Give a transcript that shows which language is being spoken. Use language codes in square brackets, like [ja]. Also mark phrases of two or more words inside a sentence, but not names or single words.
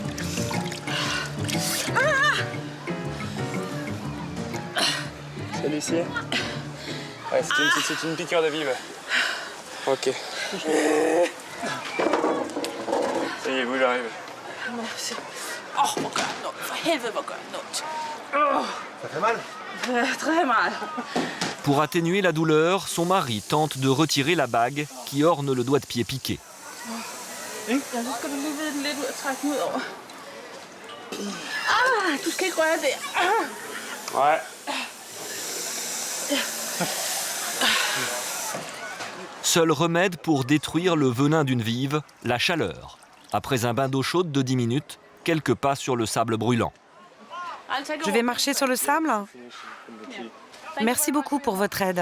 [fr] Celui-ci? Ouais, c'est une piqûre de vive. Ok. Ça y est, vous, j'arrive. Merci. Oh, mon gars, non. [da] For helvede, [fr] mon gars, non. Ça fait mal? Très mal. Pour atténuer la douleur, son mari tente de retirer la bague qui orne le doigt de pied piqué. [da] Ja, så skal du lige vide den lidt ud og trække den ud over. Du skal ikke røre der. [fr] Ouais. Seul remède pour détruire le venin d'une vive, la chaleur. Après un bain d'eau chaude de 10 minutes, quelques pas sur le sable brûlant. Je vais marcher sur le sable? Merci beaucoup pour votre aide.